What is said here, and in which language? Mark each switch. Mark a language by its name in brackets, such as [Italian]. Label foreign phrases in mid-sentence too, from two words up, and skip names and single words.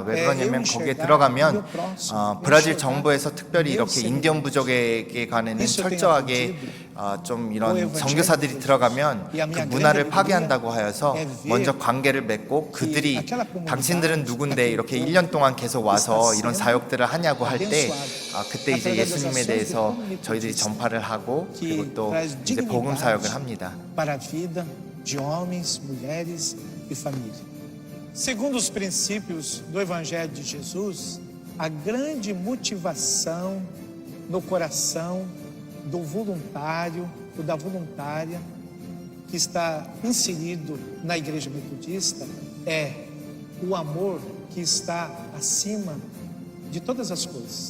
[Korean] 왜 그러냐면 거기에 들어가면 브라질 정부에서 특별히 이렇게 인디언 부족에게 관해는 철저하게 좀 이런 선교사들이 들어가면 그 문화를 파괴한다고 하여서 먼저 관계를 맺고 그들이 당신들은 누군데 이렇게 1년 동안 계속 와서 이런 사역들을 하냐고 할 때 그때 이제 예수님에 대해서 저희들이 전파를 하고 그리고 또 이제 복음 사역을 합니다. [Portuguese] Para a vida de homens, mulheres e família. Segundo os princípios do Evangelho de Jesus, a grande motivação no coração do voluntário ou da voluntária que está inserido na Igreja Metodista é o amor que está acima de todas as coisas.